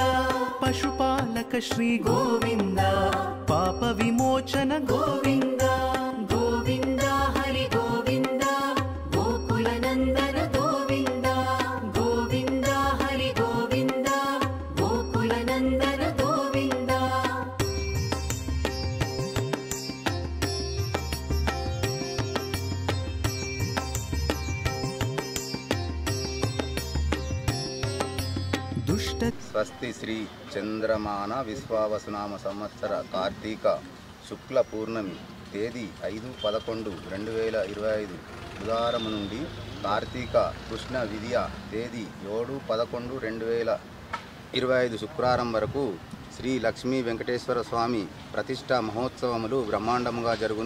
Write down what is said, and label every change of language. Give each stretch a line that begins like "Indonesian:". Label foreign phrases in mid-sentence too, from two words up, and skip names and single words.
Sanskrit: पशुपालक श्री गोविंद पाप विमोचन गोविंद गोविंद हरि गोविंद गोकुल नंदन गोविंद गोविंद हरि गोविंद गोकुल नंदन गोविंद दुष्ट स्वस्ति श्री चंद्रमान विश्वावसुनाम संवत्सर कार्तीक शुक्ल पूर्णमी
Telugu: తేదీ 5-11-2025 బుధవారం నుండి కార్తీక కృష్ణ విద్య తేదీ 7-11-2025 శుక్రవారం వరకు శ్రీ లక్ష్మీ వెంకటేశ్వర స్వామి ప్రతిష్ఠా మహోత్సవములు బ్రహ్మాండముగా జరుగును.